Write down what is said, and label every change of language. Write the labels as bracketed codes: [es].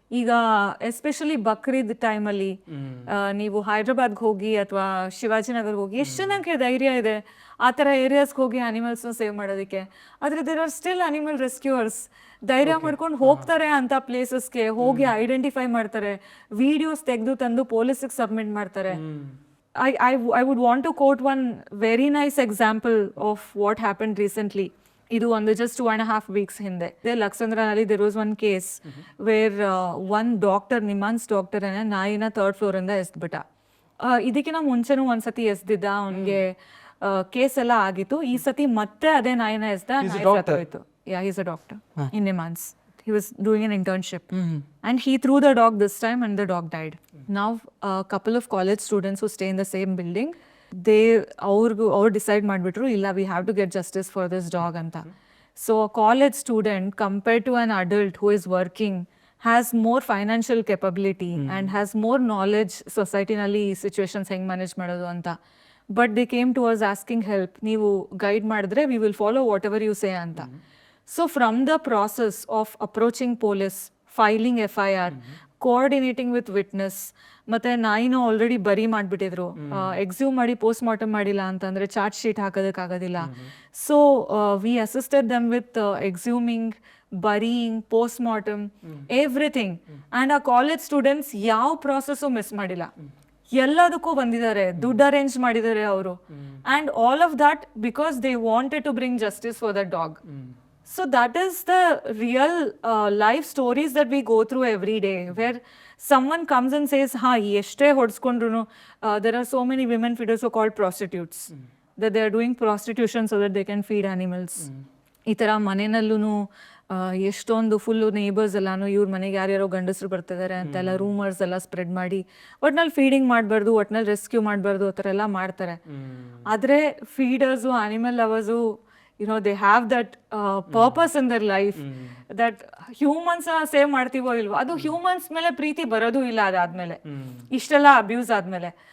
[kn] ಈಗ ಎಸ್ಪೆಷಲಿ ಬಕ್ರೀದ್ ಟೈಮಲ್ಲಿ ನೀವು ಹೈದ್ರಾಬಾದ್ಗೆ ಹೋಗಿ ಅಥವಾ ಶಿವಾಜಿನಗರ್ಗೆ ಹೋಗಿ, ಎಷ್ಟು ಜನಕ್ಕೆ ಧೈರ್ಯ ಇದೆ ಆ ಥರ ಏರಿಯಾಸ್ಗೆ ಹೋಗಿ ಅನಿಮಲ್ಸ್ನ ಸೇವ್ ಮಾಡೋದಕ್ಕೆ. ಆದರೆ [en] There are still animal rescuers. [kn] ಧೈರ್ಯ ಮಾಡ್ಕೊಂಡು ಹೋಗ್ತಾರೆ ಅಂತ ಪ್ಲೇಸಸ್ಗೆ ಹೋಗಿ ಐಡೆಂಟಿಫೈ ಮಾಡ್ತಾರೆ, ವಿಡಿಯೋಸ್ ತೆಗೆದು ತಂದು ಪೊಲೀಸಿಗೆ ಸಬ್ಮಿಟ್ ಮಾಡ್ತಾರೆ. [en] I would want to quote one very nice example of what happened recently. [kn] Idu [en] on just 2.5 weeks [kn] hinde. [en] There Laksandranalli there was one case where one doctor, Niman's doctor, and [kn] ನಾಯಿನ [en] 3rd floor [kn] ಇಂದ ಎಸ್ದ್ಬಿಟ್ಟ. ಇದಕ್ಕಿಂತ ಮುಂಚೆನೂ ಒಂದ್ಸತಿ ಎಸ್ದಿದ್ದ, ಅವನಿಗೆ case ಎಲ್ಲ ಆಗಿತ್ತು. ಈ ಸತಿ ಮತ್ತೆ ಅದೇ ನಾಯಿನ ಎಸ್ದ, ನಾಯಿ ಸತ್ತೋಯ್ತು. [en] Yeah, he's a doctor in Niman's. He was doing an internship and he threw the dog this time and the dog died. Now a couple of college students who stay in the same building, [kn] ಅವ್ರು decide ಮಾಡಿಬಿಟ್ರು, ಇಲ್ಲ [en] we have to get justice for this dog [kn] ಅಂತ. [en] So a college student compared to an adult who is working has more financial capability and has more knowledge society-ನಲ್ಲಿ situations [kn] ಹೆಂಗ್ manage ಮಾಡೋದು ಅಂತ. [en] But they came to us asking help. [kn] ನೀವು guide ಮಾಡಿದ್ರೆ [en] we will follow whatever you say [kn] ಅಂತ. [en] So from the process of approaching police, filing FIR, coordinating with witness, [kn] ಮತ್ತೆ ನಾಯಿನ already ಬರಿ ಮಾಡಿಬಿಟ್ಟಿದ್ರು, exhume ಮಾಡಿ post mortem ಮಾಡಿಲ್ಲ ಅಂತಂದ್ರೆ charge sheet ಹಾಕೋದಕ್ಕಾಗೋದಿಲ್ಲ. [en] So we assisted them with exhuming, burying, post mortem, everything. [kn] And ಆ college students ಯಾವ process miss ಮಾಡಿಲ್ಲ, ಎಲ್ಲದಕ್ಕೂ ಬಂದಿದ್ದಾರೆ, ದುಡ್ಡು ಅರೇಂಜ್ ಮಾಡಿದ್ದಾರೆ ಅವರು. [en] And all of that because they wanted to bring justice for the dog. So that is the real life stories that we go through every day, where someone comes and says, [kn] ha, yeshte hodskondru, [en] there are so many women feeders who are called prostitutes, that they are doing prostitution so that they can feed animals. [kn] ಈ ಥರ ಮನೆಯಲ್ಲೂ ಎಷ್ಟೊಂದು full neighbours ಎಲ್ಲಾನು ಇವ್ರ ಮನೆಗೆ ಯಾರ್ಯಾರೋ ಗಂಡಸರು ಬರ್ತಿದ್ದಾರೆ ಅಂತೆಲ್ಲ ರೂಮರ್ಸ್ ಎಲ್ಲ ಸ್ಪ್ರೆಡ್ ಮಾಡಿ ಒಟ್ನಲ್ಲಿ ಫೀಡಿಂಗ್ ಮಾಡಬಾರ್ದು, ಒಟ್ನಲ್ಲಿ ರೆಸ್ಕ್ಯೂ ಮಾಡಬಾರ್ದು, ಆ ಥರ ಎಲ್ಲ ಮಾಡ್ತಾರೆ. ಆದರೆ ಫೀಡರ್ಸು, animal lovers, [en] they have that purpose in their life, that humans [kn] save ಮಾಡ್ತೀವೋ ಇಲ್ವೋ, ಅದು ಹ್ಯೂಮನ್ಸ್ ಮೇಲೆ ಪ್ರೀತಿ ಬರೋದು ಇಲ್ಲ ಅದಾದ್ಮೇಲೆ, ಇಷ್ಟೆಲ್ಲ ಅಬ್ಯೂಸ್ ಆದ್ಮೇಲೆ.